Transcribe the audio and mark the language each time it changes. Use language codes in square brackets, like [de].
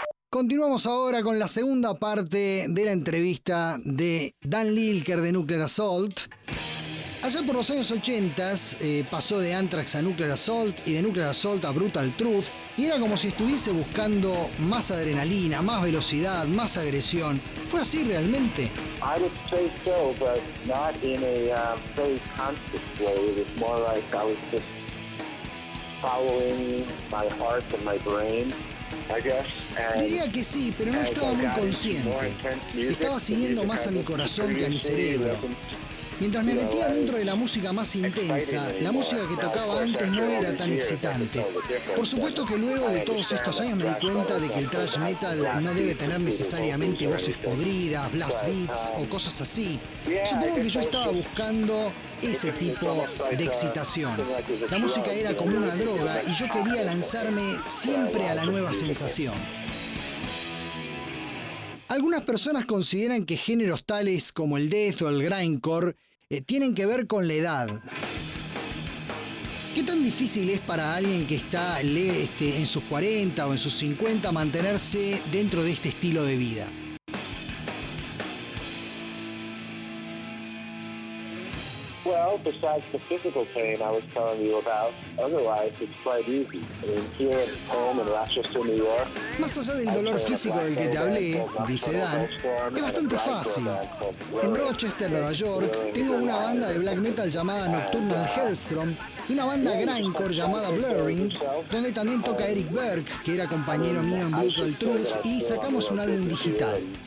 [es] Continuamos ahora con la segunda parte de la entrevista de Dan Lilker de Nuclear Assault. Allá por los años 80 pasó de Anthrax a Nuclear Assault y de Nuclear Assault a Brutal Truth, y era como si estuviese buscando más adrenalina, más velocidad, más agresión. ¿Fue así realmente? [en] I would say so, but not in a very conscious way. It was more like I was just following my heart and my brain, I guess. [es] Diría que sí, pero no estaba muy consciente. Estaba siguiendo más a mi corazón que a mi cerebro. Mientras me metía dentro de la música más intensa, la música que tocaba antes no era tan excitante. Por supuesto que luego de todos estos años me di cuenta de que el thrash metal no debe tener necesariamente voces podridas, blast beats o cosas así. Supongo que yo estaba buscando ese tipo de excitación. La música era como una droga y yo quería lanzarme siempre a la nueva sensación. Algunas personas consideran que géneros tales como el death o el grindcore tienen que ver con la edad. ¿Qué tan difícil es para alguien que está en sus 40 o en sus 50 mantenerse dentro de este estilo de vida? [en] Well, besides the physical pain I was telling you about, otherwise it's quite easy. I mean, here at home in Rochester, New York. [es] Más allá del dolor físico del que te hablé, dice Dan, es bastante fácil. En Rochester, Nueva York, tengo una banda de black metal llamada Nocturnal Hellstrom y una banda grindcore llamada Blurring, donde también toca Eric Berg, que era compañero mío en Brutal Truth, y sacamos un álbum digital.